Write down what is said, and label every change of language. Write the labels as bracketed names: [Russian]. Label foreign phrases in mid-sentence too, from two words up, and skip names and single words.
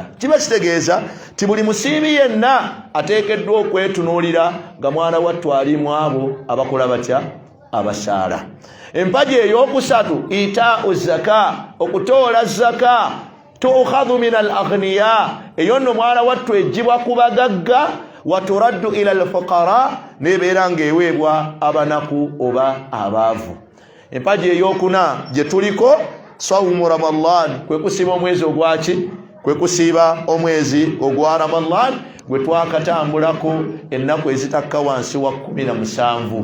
[Ganda] Kiba kitegeeza ti buli musiibi yenna ateekeddwa okwetunuulira nga mwana wattu ali mu abo abakola batya? Abasaala. Empaji ey'okusatu [Arabic] إيتاء الزكاة, [Ganda] okutoola zaka. [Arabic] تؤخذ من الأغنياء, [Ganda] eyo nno mwana wattu ejjibwa ku bagagga, [Arabic] وترد إلى الفقراء, [Ganda] nebeera ng'eweebwa abanaku oba abaavu. Empaji ey'okuna gye tuliko [Arabic] صوم رمضان, [Ganda] kwe kusiiba omwezi ogwaki? Kwe kusiiba omwezi ogwa Ramadan gwe twakatambulako ennaku ezitakka wansi wa 17.